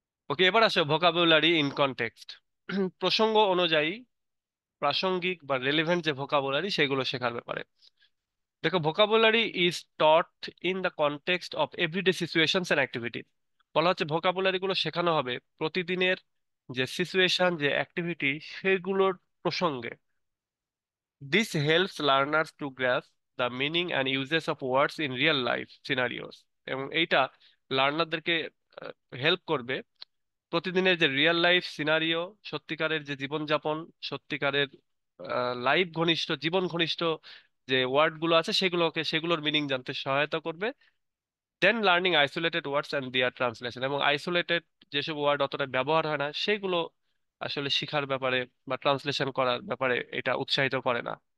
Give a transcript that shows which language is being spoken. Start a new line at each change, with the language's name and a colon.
Bangla: ওকে, এবার আসো vocabulary in context. প্রসঙ্গ অনুযায়ী প্রাসঙ্গিক বা রেলেভেন্ট যে ভোকাবুলারি সেগুলো শেখার ব্যাপারে।
English: দেখো, vocabulary is taught in the context of everyday situations and activity.
Bangla: বলা হচ্ছে ভোকাবুলারি গুলো শেখানো হবে প্রতিদিনের যে সিচুয়েশন, যে অ্যাক্টিভিটি, সেগুলোর প্রসঙ্গে।
English: This helps learners to grasp the meaning and uses of words in real life scenarios।
Bangla: এবং এইটা লার্নারদেরকে হেল্প করবে প্রতিদিনের যে রিয়েল লাইফ সিনারিও, সত্যিকারের যে জীবনযাপন, সত্যিকারের লাইফ ঘনিষ্ঠ, জীবন ঘনিষ্ঠ যে ওয়ার্ড গুলো আছে সেগুলোর মিনিং জানতে সহায়তা করবে।
English: Then learning isolated words and their translation.
Bangla: এবং আইসোলেটেড যেসব ওয়ার্ড অতটা ব্যবহার হয় না সেগুলো আসলে শিখার ব্যাপারে বা ট্রান্সলেশন করার ব্যাপারে এটা উৎসাহিত করে না।